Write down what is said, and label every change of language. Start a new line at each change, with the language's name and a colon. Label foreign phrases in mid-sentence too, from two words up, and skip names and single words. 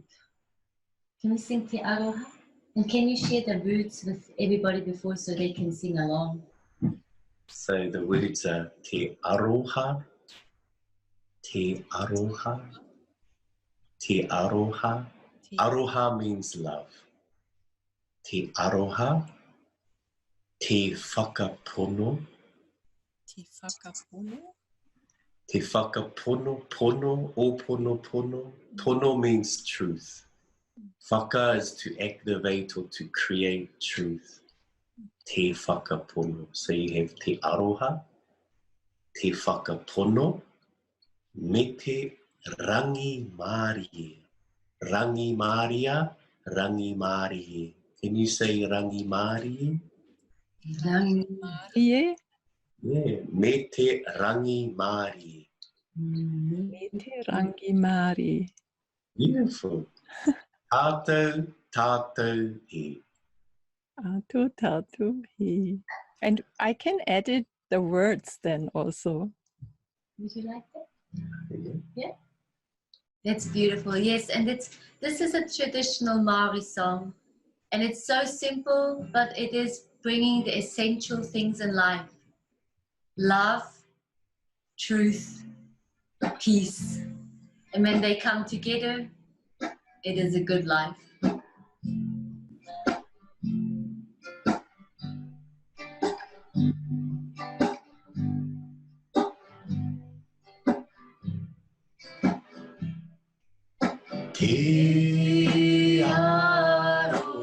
English: Can we sing Te Aroha? And can you share the words with everybody before so they can sing along? So the words are
Māori: Te Aroha, Te Aroha, Te Aroha.
English: Aroha means love.
Māori: Te Aroha, Te Whakapono. Te whakapono. Te whakapono, pono, o pono pono.
English: Pono means truth. Whaka is to activate or to create truth.
Māori: Te whakapono.
English: So you have
Māori: te aroha, te whakapono, me te rangi mārie. Rangi māria, rangi mārie.
English: Can you say
Māori: rangi mārie? Rangi Mārie. Yeah, me te rangi mārie. Me te rangi mārie. Beautiful. Tātou, tātou he. Atu tatu he.
English: And I can edit the words then also. Would you like that? Yeah. Yeah. That's beautiful. Yes, and this is a traditional Maori song, and it's so simple, but it is bringing the essential things in life: love, truth, peace, and when they come together, it is a good life.
Māori: Te aroha,